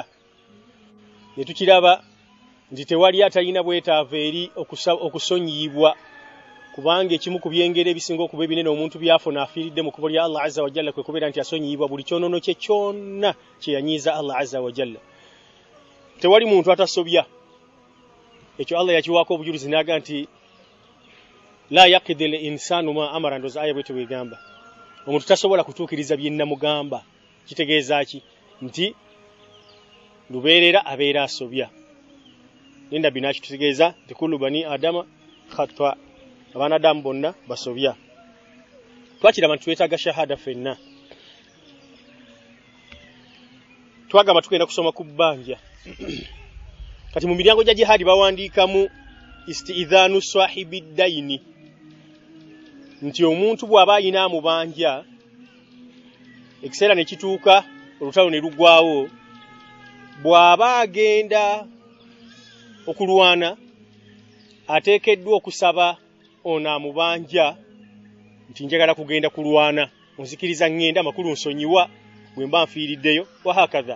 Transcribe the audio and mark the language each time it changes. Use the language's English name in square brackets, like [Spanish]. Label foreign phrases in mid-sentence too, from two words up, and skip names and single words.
[Ganda] Ne tukiraba nti tewali atalina bwetaavu eri okusonyiyibwa, kubanga ekimu ku byengere ebisinga okuba ebinene omuntu byafuna afiiridde mu kubo lya Allah [Arabic] عز وجل [Ganda] kwe kubeera nti asonyiyibwa buli kyonono kye kyonna kye yanyiiza Allah [Arabic] عز وجل. [Ganda] Tewali muntu atasobya, ekyo Allah yakiwaako obujulizi n'aga nti [Arabic] لا يقضي الإنسان ما أمر, [Ganda] ndoza aya bwetu bwegamba omuntu tasobola kutuukiriza bye nnamugamba. Kitegeeza ki? Nti lubeerera abeera asobya. Nenda binaki tutegeeza nti [Arabic] كل بني آدم خطاء, [Ganda] abaana adamu bonna basobya. Twakiraba nti twetaaga shahada fenna. Twagamba tugenda kusoma ku bbanja. Kati mu miryango gya jihadi bawandiikamu [Arabic] استئذان صاحب الدين, [Ganda] nti omuntu bw'aba ayina amubanja ekiseera ne kituuka olutalo ne lugwawo, bw'aba agenda okulwana ateekeddwa okusaba ono amubanja nti njagala kugenda kulwana, onzikiriza ngenda amakulu nsonyiwa bwe mba nfiiriddeyo [Arabic] وهكذا.